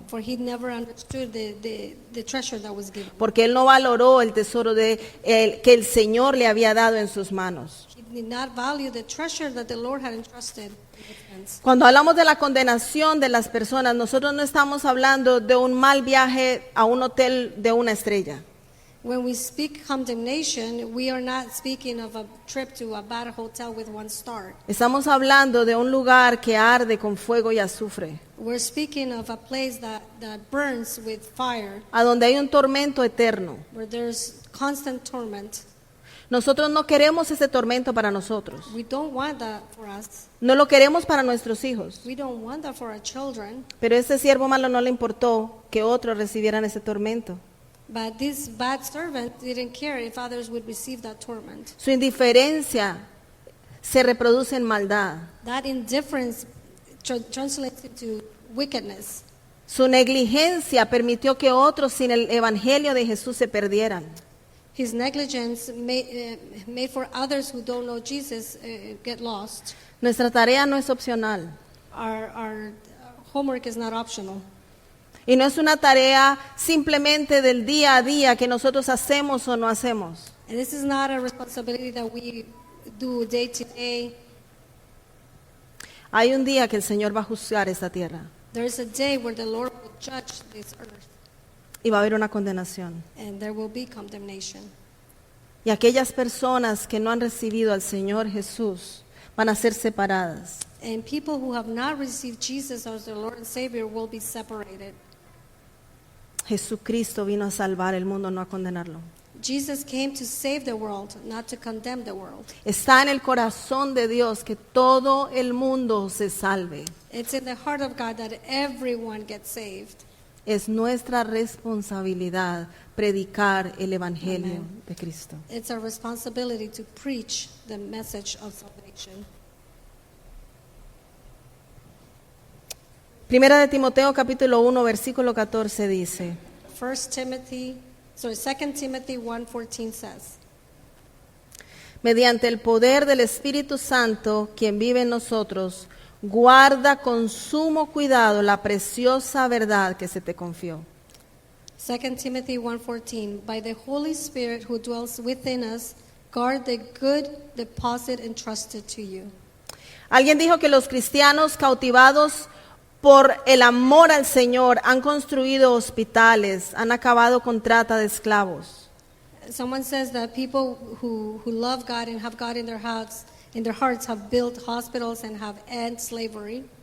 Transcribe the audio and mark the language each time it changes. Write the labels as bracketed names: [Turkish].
[English] for he never understood the treasure that was given. [Spanish] Porque él no valoró el tesoro que el Señor le había dado en sus manos. [English] He did not value the treasure that the Lord had entrusted in his hands. [Spanish] Cuando hablamos de la condenación de las personas, nosotros no estamos hablando de un mal viaje a un hotel de una estrella. [English] When we speak condemnation, we are not speaking of a trip to a bad hotel with 1 star. [Spanish] Estamos hablando de un lugar que arde con fuego y azufre, [English] We're speaking of a place that burns with fire, [Spanish] a donde hay un tormento eterno. [English] where there's constant torment. [Spanish] Nosotros no queremos ese tormento para nosotros. [English] We don't want that for us. [Spanish] No lo queremos para nuestros hijos. [English] We don't want that for our children. [Spanish] Pero ese siervo malo no le importó que otros recibieran ese tormento. [English] But this bad servant didn't care if others would receive that torment. [Spanish] Su indiferencia se reproduce en maldad. [English] That indifference translates into wickedness. [Spanish] Su negligencia permitió que otros sin el evangelio de Jesús se perdieran. [English] His negligence made for others who don't know Jesus get lost. [Spanish] Nuestra tarea no es opcional. [English] Our homework is not optional. [Spanish] Y no es una tarea simplemente del día a día que nosotros hacemos o no hacemos. [English] And this is not a responsibility that we do day to day. [Spanish] Hay un día que el Señor va a juzgar esta tierra [English] There is a day where the Lord will judge this earth, [Spanish] y va a haber una condenación. [English] and there will be condemnation. [Spanish] Y aquellas personas que no han recibido al Señor Jesús van a ser separadas. [English] And people who have not received Jesus as their Lord and Savior will be separated. [Spanish] Jesucristo vino a salvar el mundo, no a condenarlo. [English] Jesus came to save the world, not to condemn the world. [Spanish] Está en el corazón de Dios que todo el mundo se salve. [English] It's in the heart of God that everyone gets saved. [Spanish] Es nuestra responsabilidad predicar el Evangelio [English] Amen. [Spanish] de Cristo. [English] It's our responsibility to preach the message of salvation. [Spanish] Primera de Timoteo capítulo 1 versículo 14 dice: [English] 2 Timothy 1:14 says, [Spanish] mediante el poder del Espíritu Santo, quien vive en nosotros, guarda con sumo cuidado la preciosa verdad que se te confió. [English] 2 Timothy 1:14, by the Holy Spirit who dwells within us, guard the good deposit entrusted to you. [Spanish] Alguien dijo que los cristianos cautivados por el amor al Señor han construido hospitales, han acabado con trata de esclavos. [English] Someone says that people who love God and have God in their hearts have built hospitals and have ended slavery,